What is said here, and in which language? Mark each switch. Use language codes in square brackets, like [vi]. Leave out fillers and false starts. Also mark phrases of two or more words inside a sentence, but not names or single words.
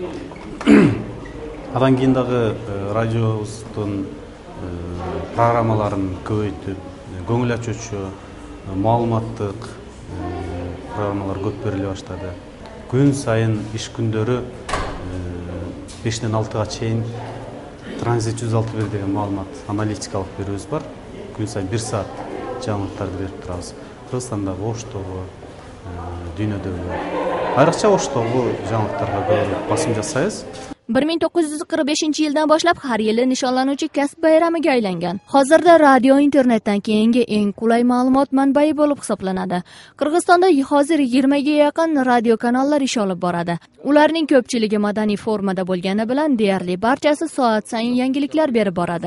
[uz] Adan keyindagi radiomuzun programmalarini ko'paytib, ko'ngil ochuvchi, ma'lumotlik programmalar ko'p berila boshladi. Kun sayin ish kunlari 5 dan 6 ga chayin Transit 161 degan ma'lumot analitikalik beruvimiz bor. [kk] Kun sayin 1 soat жаңалықтарды беріп тұрамыз. Қырғызстандағы O'shдағы, дүниедегі, айрықша O'shдағы жаңалықтарға көбірек басым жасаймыз. [uz] 1945-yildan boshlab har yili nishonlanuvchi kasb bayramiga aylangan. Hozirda radio internetdan keyingi eng qulay ma'lumot manbai bo'lib hisoblanadi. Qirg'izistonda hozir 20 ga yaqin radio kanallar ish olib boradi. Ularning ko'pchiligi madaniy formada bo'lgani bilan deyarli barchasi soat sayin yangiliklar berib boradi.